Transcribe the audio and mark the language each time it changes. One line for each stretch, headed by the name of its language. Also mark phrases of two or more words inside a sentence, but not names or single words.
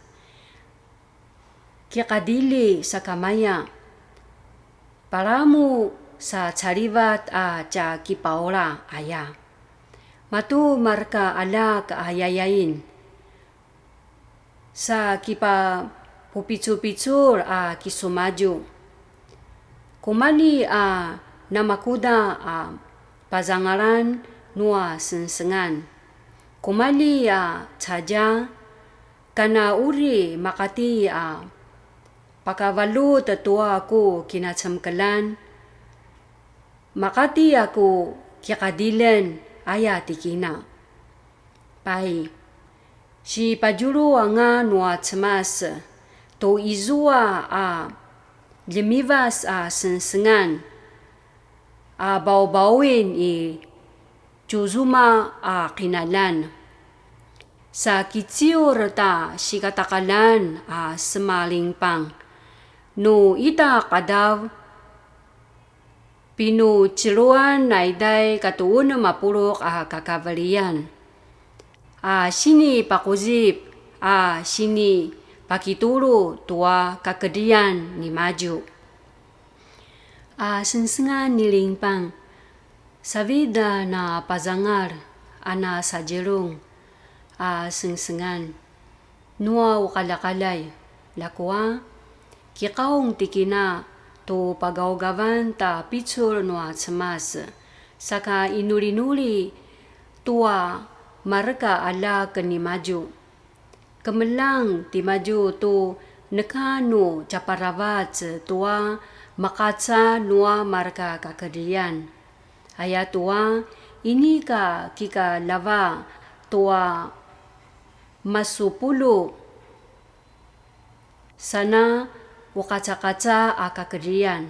Paiwan: Kia kadili sa kamaya. Paramu sa charivat cha kipaola aya. Matu marka ala kaayayain. Sa kipa pupicu-picur kisumaju. Kumali namakuda pazangaran nua sensengan. Kumali caja kana uri makati pakavalu tetua aku kinacamkelan. Makati aku kiakadilen ayatikina. Pai, si pajuru anga nua cemas to izua lemivas sensengan bau-bauin juzuma kinalan. Sa kiciur ta si katakalan semalingpang. No ita kadaw pinu ciluan naiday katuun mapurok kakavalian. Sini pakuzip, sini pakituru tua kakedian ni maju. Sensengan nilingpang. Savida na pazangar ana sajerung. Sensengan. Nua ukalakalay. Lakwa. Kikaong tikina to pagawgavan ta picture nua cemas. Saka inuli-nuli tua marka ala keni maju. Kemelang ti maju tu nekanu caparavat tua makaca nua marka kakedian. Aya tua ini kika lava tua masupulu sana wakaca-kaca kakedian.